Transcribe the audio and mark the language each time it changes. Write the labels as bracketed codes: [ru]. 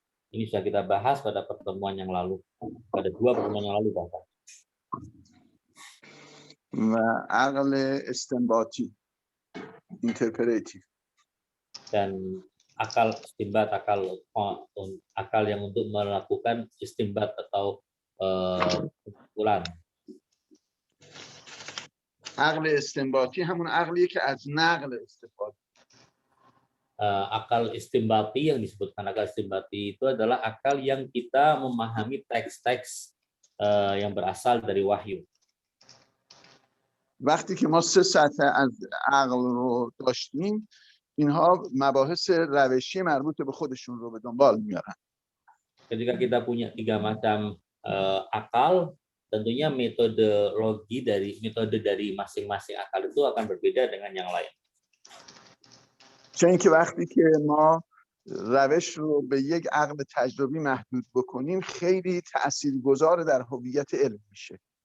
[id] Ini sudah kita bahas pada pertemuan yang lalu, pada 2 pertemuan yang lalu bahkan. [fa] و عقل استنباطی، interpretative. [id] Dan akal istimbat, akal yang untuk melakukan istimbat atau kesimpulan. [fa] عقل استنباطی همون عقلیه که از نقل استفاده. [id] Akal istimbati, yang disebutkan akal istimbati itu adalah akal yang kita memahami teks-teks yang berasal dari wahyu. [fa] وقتی که ما 3 سطح از عقل رو داشتیم، اینها مباحث روشی مربوط به خودشون رو به دنبال میارن. [id] Ketika kita punya 3 macam akal, tentunya metode dari masing-masing akal itu akan berbeda dengan yang lain. [fa] چون اینکه وقتی که ما روش رو به یک عقل تجربی محدود بکنیم، خیلی تاثیرگذار در هویت علم میشه.